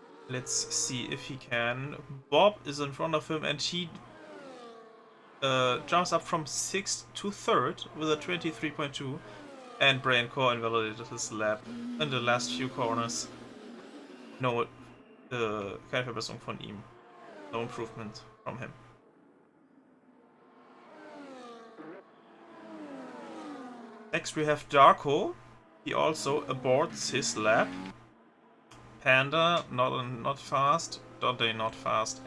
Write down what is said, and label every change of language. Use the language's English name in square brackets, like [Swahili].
[English] Let's see if he can. Bob is in front of him and he jumps up from 6th to 3rd with a 23.2. And Bray and Core invalidated his lap in the last few corners. [German] No, keine Verbesserung von ihm. [English] No improvement from him. Next we have Darko. He also aborts his lap. Panda, not fast. Dante, not fast.